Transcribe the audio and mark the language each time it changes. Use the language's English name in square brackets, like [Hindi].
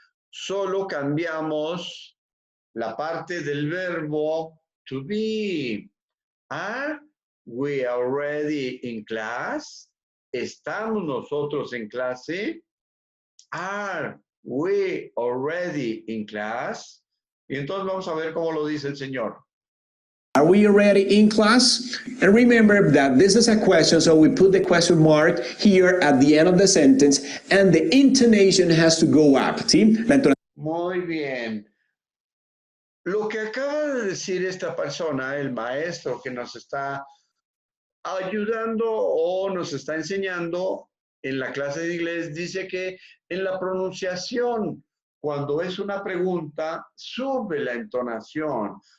[Spanish] Solo cambiamos la parte del verbo to be. [English] Are we already in class? [Spanish] ¿Estamos nosotros en clase? [English] Are we already in class? [Spanish] Y entonces vamos a ver cómo lo dice el Señor. [English] Are we already in class? And remember that this is a question, so we put the question mark here at the end of the sentence, and the intonation has to go up. [Spanish] ¿Sí? Muy bien. Lo que acaba de decir esta persona, el maestro que nos está ayudando o nos está enseñando en la clase de inglés, dice que en la pronunciación, cuando es una pregunta, sube la entonación.